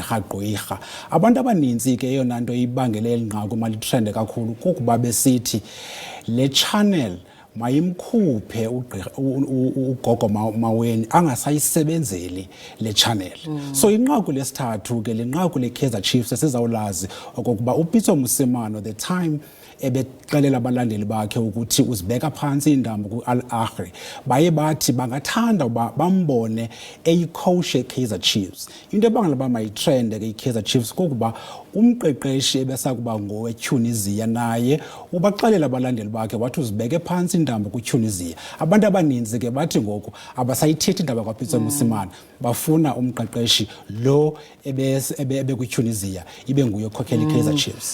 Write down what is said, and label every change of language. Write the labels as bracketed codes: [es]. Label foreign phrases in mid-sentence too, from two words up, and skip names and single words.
[xh] Abantu abaninzi abaninzi ke eyona nto ibangele inqaku malitrende kakhulu kukuba besithi le channel mayimkhuphe ugogo Maweni angasayisebenzeli le channel. So inqaku lesithathu ke lenqaku leKaizer Chiefs esizawulazi okokuba uPitso Mosemane [en] the time [xh] ebexelela abalandeli bakhe ukuthi uzibeka phansi indaba ku-Al Ahly baye bathi bangathanda uba bambone eyicoach eKaizer Chiefs. Into ebangela uba mayitrende ke iKaizer Chiefs kukuba umqeqeshi ebesakuba ngoweTunisia naye ubaxelela abalandeli bakhe wathi uzibeke phansi indaba kuTunisia. Abantu abaninzi ke bathi ngoku abasayithethi indaba kwaPitso Mosemane, bafuna umqeqeshi lo ebe kuTunisia ibe nguye okhokhela iKaizer Chiefs.